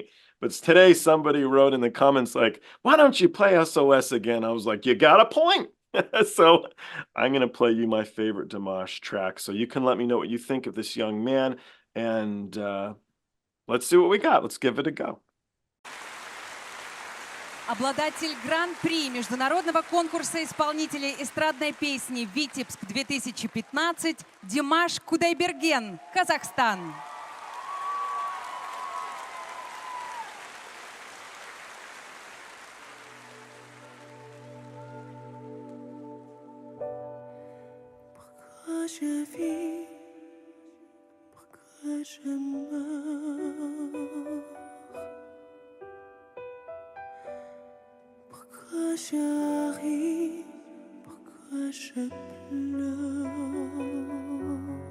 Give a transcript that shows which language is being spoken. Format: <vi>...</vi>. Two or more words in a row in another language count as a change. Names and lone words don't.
<en>But today somebody wrote in the comments like, why don't you play S.O.S again? I was like, you got a point. So I'm going to play you my favorite Dimash track. So you can let me know what you think of this young man. And let's see what we got. Let's give it a go.</en> <ru>Обладатель гран-при международного конкурса исполнителей эстрадной песни «Витебск 2015» Димаш Кудайберген, Казахстан.</ru> <fr>Je vis, pourquoi je meurs, pourquoi j'arrive, pourquoi je pleure.</fr>